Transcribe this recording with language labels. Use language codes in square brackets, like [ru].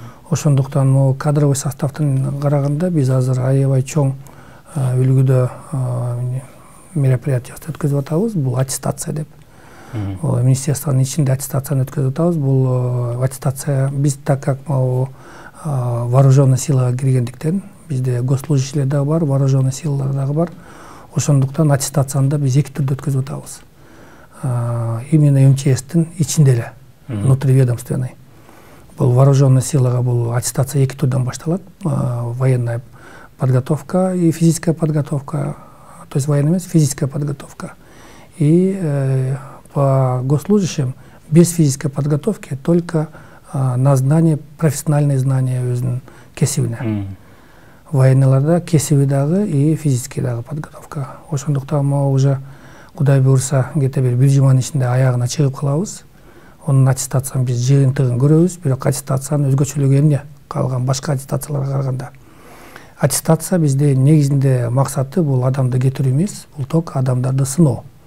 [ky] Ошондуктан кадровый составтын караганда биз азыр аябай чоң үлгүдө мероприятиясы өткөзүп атабыз. Бул аттестация деп. Министерствонун ичинде аттестацияны өткөзүп атабыз. Бул аттестация биз [ru] так как [ky] вооруженный силага киргендиктен, бизде госслужащийлер дагы бар, вооруженный силалар дагы бар. Ошондуктан аттестацияны да биз эки түрдө өткөзүп атабыз. Именно МЧСтин ичинде эле, внутриведомственный. Бул вооруженный силага бул аттестация эки түрдөн башталат. [ru] Военная подготовка и физическая подготовка. То есть военная эмес, физическая подготовка. И по госслужащим без физической подготовки только на знание, профессиональные знания [ky] өзүнүн кесибине. Военныйларда кесиби дагы и физический дагы подготовка. Ошондуктан уже Кудай буйрса [ru] где-то [ky] бир жуманын ичинде аягына чыгып калабыз. Онун аттестацияны биз жыйынтыгын көрөбүз, бирок аттестациянын өзгөчөлүгү эмне? Калган башка аттестацияларга караганда. Аттестация бизде негизинде максаты бул адамды кетирүү эмес, бул ток адамдарды сыноо.